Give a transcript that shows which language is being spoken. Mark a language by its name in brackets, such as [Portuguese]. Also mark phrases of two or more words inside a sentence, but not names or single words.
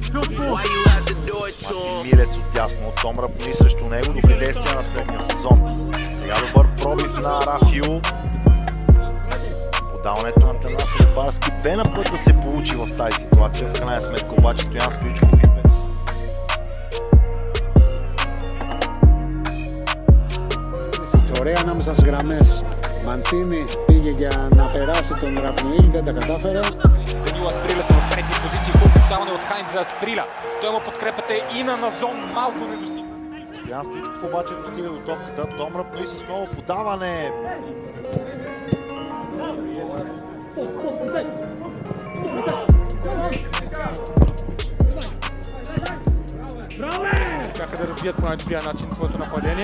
[Bulgarian] Мартин Милец отдясно от Том Рапнуи срещу него. Добри действия на средния сезон. Сега добър пробив на Рафио. Подаването на Атанас Рибарски бе на път да се получи в тази ситуация. В крайна сметка обаче Стоян Стоичков и бе. [Greek] Ωραία ανάμεσα στις γραμμές. Μαντσίνη πήγε για να περάσει τον Ραπνουήλ, δεν τα κατάφερε. [Bulgarian] Данила Асприля са в предни позиции. Хубаво подаване от Хайнц за Асприля. Той има подкрепата и на Назон. Малко не достига. Стоян Стоичков обаче достига до топката. Том Рапнуи с ново подаване. Бяха да разбият по най-добрия начин своето нападение.